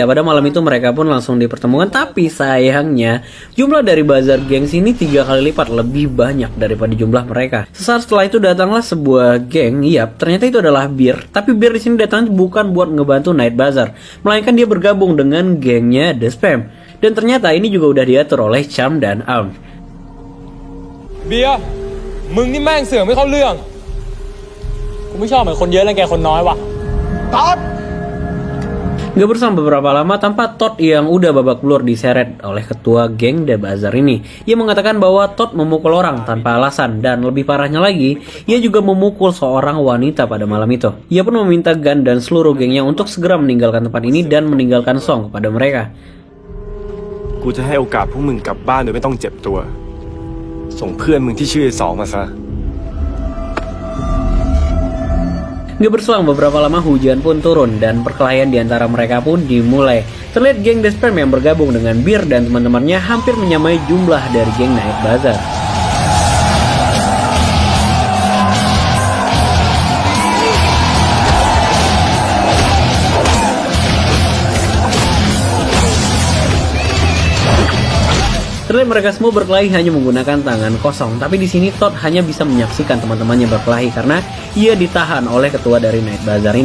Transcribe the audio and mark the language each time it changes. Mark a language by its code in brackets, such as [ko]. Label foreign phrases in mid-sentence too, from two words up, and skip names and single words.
[id] Pada malam itu mereka pun langsung dipertemukan. Tapi sayangnya jumlah dari Bazaar Gangs ini 3 kali lipat lebih banyak daripada jumlah mereka. Sesaat setelah itu datanglah sebuah geng. Yap, ternyata itu adalah Beer. Tapi Beer di sini datang bukan buat ngebantu Night Bazaar, melainkan dia bergabung dengan gengnya The Spam. Dan ternyata ini juga udah diatur oleh Cham dan Am. [th] เบียร์มึงนี่แม่งเสือกไม่เข้าเรื่อง กูไม่ชอบเหมือนคนเยอะแล้วแกคนน้อยว่ะ [id] Gak bersama beberapa lama tanpa Todd yang udah babak belur diseret oleh ketua geng The Bazaar ini. Ia mengatakan bahwa Todd memukul orang tanpa alasan, dan lebih parahnya lagi, ia juga memukul seorang wanita pada malam itu. Ia pun meminta Gun dan seluruh gengnya untuk segera meninggalkan tempat ini dan meninggalkan Song kepada mereka. [th] กูจะให้โอกาสพวกมึงกลับบ้านโดยไม่ต้องเจ็บตัว ส่งเพื่อนมึงที่ชื่อไอ้สองมาซะ [id] Gak berselang beberapa lama hujan pun turun dan perkelahian di antara mereka pun dimulai. Terlihat geng The Spam yang bergabung dengan Beer dan teman-temannya hampir menyamai jumlah dari geng Night Bazaar. Terlihat mereka semua berkelahi hanya menggunakan tangan kosong, tapi di sini Todd hanya bisa menyaksikan teman-temannya berkelahi karena ia ditahan oleh ketua dari Night Bazaar ini.